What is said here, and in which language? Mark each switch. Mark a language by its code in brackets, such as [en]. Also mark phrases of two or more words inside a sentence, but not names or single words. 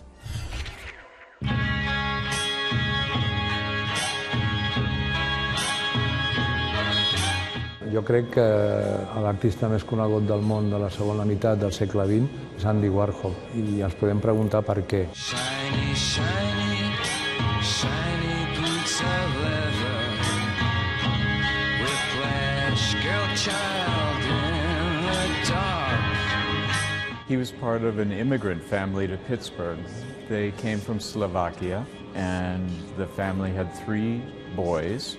[ca] Jo crec que l'artista més conegut del món de la segona meitat del segle XX és Andy Warhol i ens podem preguntar per què. [en] Shiny, shiny, shiny boots of leather, whiplash, girl child in the dark. He was part of an immigrant family to Pittsburgh. They came from Slovakia, and the family had 3 boys.